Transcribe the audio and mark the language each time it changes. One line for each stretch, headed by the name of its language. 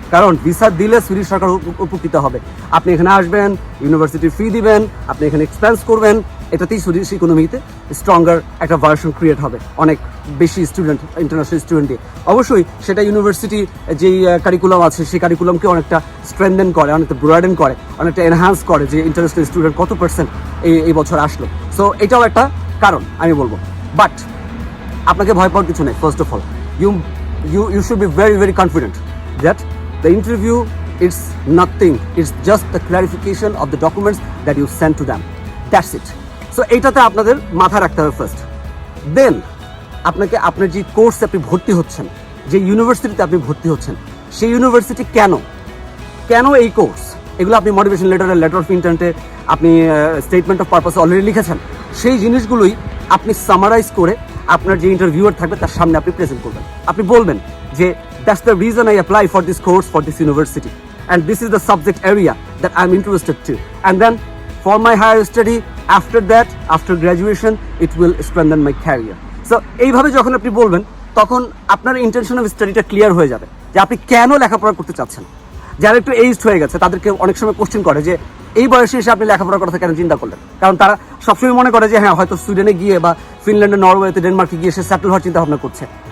Bangla: কারণ ভিসা দিলে সুইডিশ সরকার উপকৃত হবে। আপনি এখানে আসবেন, ইউনিভার্সিটির ফি দিবেন, আপনি এখানে এক্সপেন্স করবেন, এটাতেই সুইডিশ ইকোনমিতে স্ট্রঙ্গার একটা ভার্সন ক্রিয়েট হবে, অনেক বেশি স্টুডেন্ট, ইন্টারন্যাশনাল স্টুডেন্ট দিয়ে। অবশ্যই সেটা ইউনিভার্সিটি যেই কারিকুলাম আছে সেই কারিকুলামকে অনেকটা স্ট্রেনদেন করে, অনেকটা ব্রয়েডেন করে, অনেকটা এনহান্স করে, যে ইন্টারন্যাশনাল স্টুডেন্ট কত পার্সেন্ট এই বছর আসলো। সো এটাও একটা কারণ আমি বলবো। বাট আপনাকে ভয় পাওয়ার কিছু নেই।
English: First of all you should be very, very confident that the interview is nothing, it's just the clarification of the documents that you send to them, that's it.
Bangla: So এইটাতে আপনাদের মাথা রাখতে হবে ফার্স্ট। দেন আপনাকে আপনার যে কোর্সে আপনি ভর্তি হচ্ছেন, যে ইউনিভার্সিটিতে আপনি ভর্তি হচ্ছেন, সেই ইউনিভার্সিটি কেন এই কোর্স, এগুলো আপনি মোটিভেশন লেটার অফ ইন্টেন্টে আপনি স্টেটমেন্ট অফ পারপাসে অলরেডি লিখেছেন। সেই জিনিসগুলোই আপনি সামারাইজ করে আপনার যে ইন্টারভিউয়ার থাকবে তার সামনে আপনি প্রেজেন্ট করবেন। আপনি বলবেন যে
English: That's the reason I apply for this course for this university and this is the subject area that I'm interested to, and then for my higher study after that, after graduation, it will strengthen my career.
Bangla: So এইভাবে যখন আপনি বলবেন তখন আপনার intention of স্টাডিটা clear হয়ে যাবে যে আপনি কেন লেখাপড়া করতে চাচ্ছেন। যারা একটু এইজড হয়ে গেছে তাদেরকে অনেক সময় কোশ্চেন করে যে এই বয়সে এসে আপনি লেখাপড়ার কথা কেন চিন্তা করলেন, কারণ তারা সবসময় মনে করে যে হ্যাঁ হয়তো সুইডেনে গিয়ে বা ফিনল্যান্ডে, নরওয়েতে, ডেনমার্কে গিয়ে সে সেটেল হওয়ার চিন্তা ভাবনা করছে।